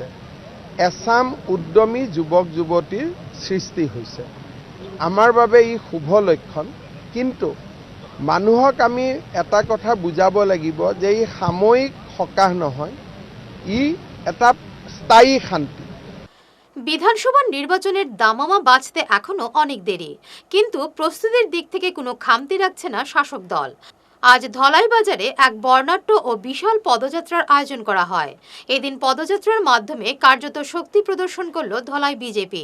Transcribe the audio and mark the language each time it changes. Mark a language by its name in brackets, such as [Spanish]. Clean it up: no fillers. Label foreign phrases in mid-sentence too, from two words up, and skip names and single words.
[Assamese] এছাম উদ্যমী যুৱক যুৱতীৰ সৃষ্টি হৈছে। আমাৰ বাবে ই শুভ লক্ষণ। কিন্তু মানুহক আমি এটা কথা বুজাব লাগিব যে ই সাময়িক সকাহ নহয়, ই এটা স্থায়ী শান্তি। [Bangla] বিধানসভা নির্বাচনের দামামা বাঁচতে এখনো অনেক দেরি, কিন্তু প্রস্তুতির দিক থেকে কোনো খামতি রাখছে না শাসক দল। আজ ধলাই বাজারে এক বর্ণাঢ্য ও বিশাল পদযাত্রার আয়োজন করা হয়। এদিন পদযাত্রার মাধ্যমে কার্যত শক্তি প্রদর্শন করল ধলাই বিজেপি।